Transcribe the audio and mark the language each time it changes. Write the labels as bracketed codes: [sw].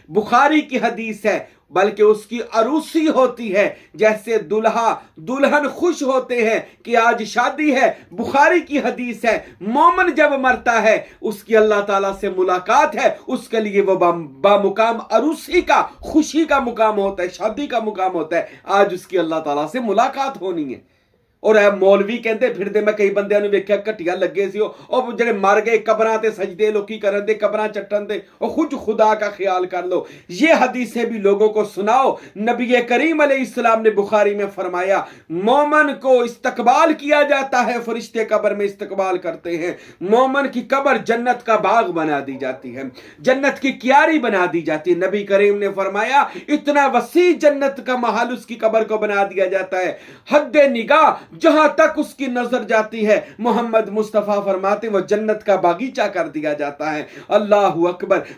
[ur] بخاری کی حدیث ہے، بلکہ اس کی عروسی ہوتی ہے جیسے دلہا دلہن خوش ہوتے ہیں کہ آج شادی ہے. بخاری کی حدیث ہے، مومن جب مرتا ہے اس کی اللہ تعالیٰ سے ملاقات ہے، اس کے لیے وہ بامقام عروسی کا، خوشی کا مقام ہوتا ہے، شادی کا مقام ہوتا ہے. آج اس کی اللہ تعالیٰ سے ملاقات ہونی ہے. [pa] اور اے مولوی کہندے پھر دے، میں کئی بندیاں نوں ویکھیا کٹیا لگے سی او جڑے مر گئے قبراں تے سجدے لوکی کرن دے، قبراں چٹن دے، او [ur] خود خدا کا خیال کر لو. یہ حدیثیں بھی لوگوں کو سناؤ. نبی کریم علیہ السلام نے بخاری میں فرمایا، مومن کو استقبال کیا جاتا ہے، فرشتے قبر میں استقبال کرتے ہیں. مومن کی قبر جنت کا باغ بنا دی جاتی ہے، جنت کی کیاری بنا دی جاتی ہے. نبی کریم نے فرمایا اتنا وسیع جنت کا محل اس کی قبر کو بنا دیا جاتا ہے، حد نگاہ جہاں تک اس کی نظر جاتی ہے محمد مصطفیٰ فرماتے وہ جنت کا باغیچہ کر دیا جاتا ہے. اللہ اکبر.